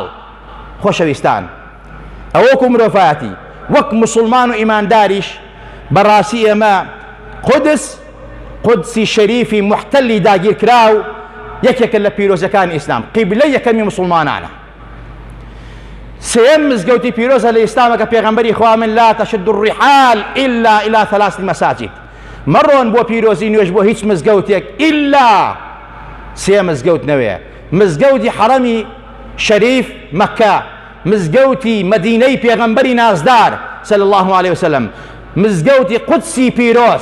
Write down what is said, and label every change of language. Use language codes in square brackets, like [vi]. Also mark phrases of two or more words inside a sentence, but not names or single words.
[ckb] خۆشەویستان، ئەوە وەکو مرۆڤایەتی، وەک مسلمان و ئیمانداریش بەڕاستی ئێمە قودسی شەریفی محتەلی داگیرکراو یەکێکە لە پیرۆزەکانی ئیسلام، قیبلەی یەکەمی مسلمانانە. سێم مزگەوتی پیرۆزە لە ئیسلامە کە پێغەمبەری خوا [ar] من لا تشد الرحال إلا إلى 3 مساجد. [ckb] مەڕۆن بۆ پیرۆزی نوێژ بۆ هیچ مزگەوتێک ئیلا سێ مزگەوت نەوەیە: مزگەوتی حەرەمی شەریف مەککە، مزگەوتی مەدینەی پێغەمبەری نازدار [ar] صلی الله عليه وسلم، [ckb] مزگەوتی قودسی پیرۆز.